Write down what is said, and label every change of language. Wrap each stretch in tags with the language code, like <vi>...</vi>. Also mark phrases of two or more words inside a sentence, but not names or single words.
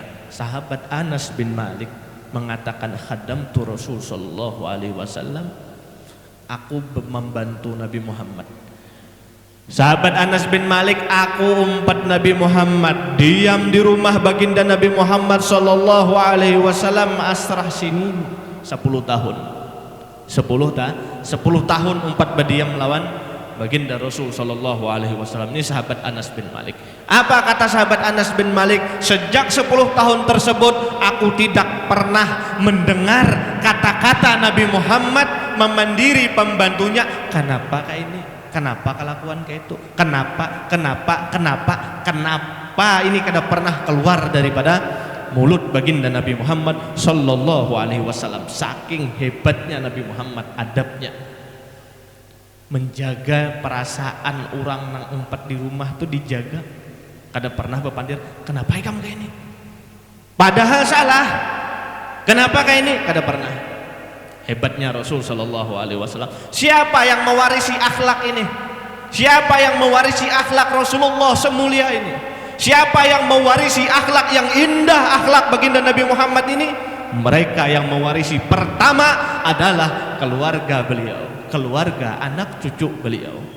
<id>Sahabat Anas bin Malik mengatakan</id> <ar>خدمت رسول صلى الله عليه وسلم,</ar> <id>aku membantu Nabi Muhammad. Sahabat Anas bin Malik, aku umpat Nabi Muhammad, diam di rumah baginda Nabi Muhammad</id> <ar>صلى الله عليه وسلم عشر سنين</ar> <id>10 tahun.</id> <bjn>10 tahun umpat berdiam lawan baginda Rasul</bjn> <ar>صلى الله عليه وسلم.</ar> <id>Ini sahabat Anas bin Malik. Apa kata sahabat Anas bin Malik? Sejak 10 tahun tersebut aku tidak pernah mendengar kata-kata Nabi Muhammad memandiri pembantunya, kenapa kayak ini, kenapa kelakuan kayak itu, kenapa ini kada pernah keluar daripada mulut baginda Nabi Muhammad</id> <ar>صلى الله عليه وسلم.</ar> <id>Saking hebatnya Nabi Muhammad adabnya, menjaga perasaan orang nang umpat di rumah tuh dijaga,</id> <bjn>kada pernah berpandir</bjn> <id>kenapa kamu kayak ini, padahal salah, kenapa kayak ini, kada pernah. Hebatnya Rasul</id> <ar>صلى الله عليه وسلم.</ar> <id>Siapa yang mewarisi akhlak ini? Siapa yang mewarisi akhlak Rasulullah semulia ini? Siapa yang mewarisi akhlak yang indah, akhlak baginda Nabi Muhammad ini? Mereka yang mewarisi pertama adalah keluarga beliau, keluarga anak cucu beliau.</id>